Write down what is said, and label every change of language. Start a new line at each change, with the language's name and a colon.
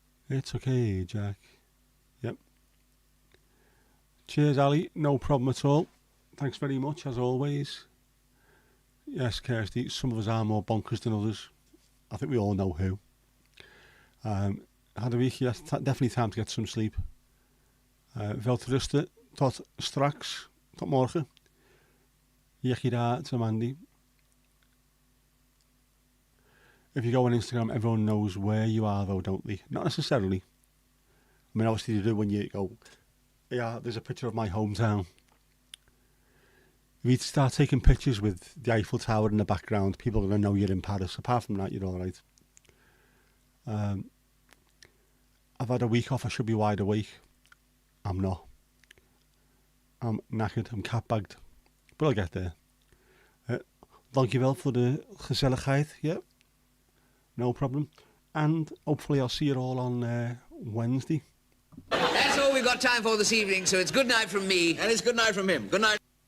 English: It's okay, Jack. Yep. Cheers, Ali. No problem at all. Thanks very much, as always. Yes, Kirsty, some of us are more bonkers than others. I think we all know who. Had a week, yes, definitely time to get some sleep.
Dutch: Veel te rusten, tot straks, tot morgen. Jekkie daar, to Mandy.
English: If you go on Instagram, everyone knows where you are though, don't they? Not necessarily. I mean, obviously you do when you go, yeah, there's a picture of my hometown. If you start taking pictures with the Eiffel Tower in the background, people are going to know you're in Paris. Apart from that, you're all right. I've had a week off. I should be wide awake. I'm not. I'm knackered. I'm cat-bagged. But I'll get there.
Dutch: Dankjewel voor de gezelligheid.
English: Yeah. No problem. And hopefully I'll see you all on Wednesday. That's all we've got time for this evening, so it's good night from me. And it's good night from him. Good night.